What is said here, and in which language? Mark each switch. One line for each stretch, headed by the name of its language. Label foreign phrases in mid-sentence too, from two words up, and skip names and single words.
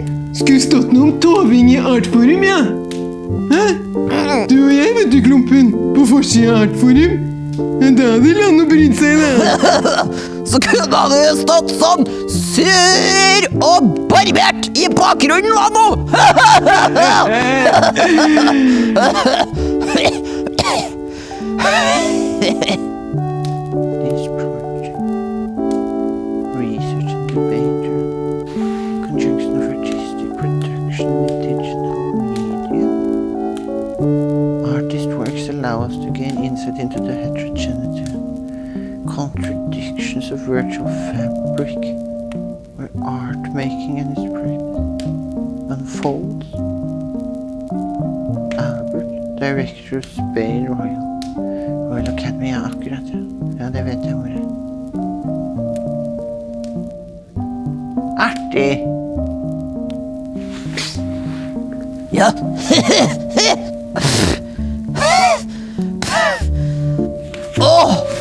Norwegian: Skulle stått noe om toving i Artforum, ja. Hæ? Du og jeg, vet du, Klumpen, på forsiden av Artforum. Men da hadde landet brydd seg, da. Så kunne du stått sånn sur og barbert i bakgrunnen, Lano.
English: This project, research and debate, conjunction of artistic production with digital media. Artist works allow us to gain insight into the heterogeneity, contradictions of virtual fabric, where art making and its practice unfolds. Albert, director of Spain Royal Academy,
Norwegian: ja, akkurat. Ja, det vet jeg hvor det er. Artig! Ja. Åh!